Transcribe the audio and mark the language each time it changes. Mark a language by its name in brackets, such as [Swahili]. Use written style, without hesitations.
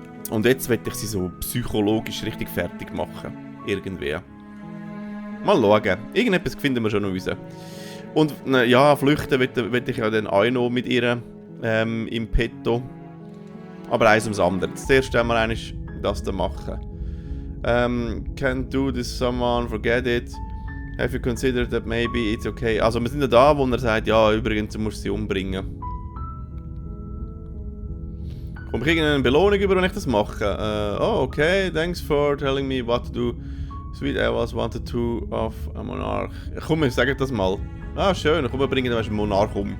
[German] Und jetzt will ich sie so psychologisch richtig fertig machen. Irgendwie. Mal schauen. Irgendetwas finden wir schon noch raus. Und ja, flüchten will ich ja dann auch noch mit ihr im Petto. Aber eins ums andere. Zuerst einmal eigentlich das da machen. [English] Can't do this someone, forget it. Have you considered that maybe it's okay? [German] Also wir sind ja da, wo er sagt, ja übrigens, du musst sie umbringen. Komme ich irgendeine Belohnung über, wenn ich das mache? [English] Oh, okay, thanks for telling me what to do. Sweet I was wanted to of a monarch. [German] Komm, ich sage das mal. Ah, schön, komm, wir bringen einen Monarch um.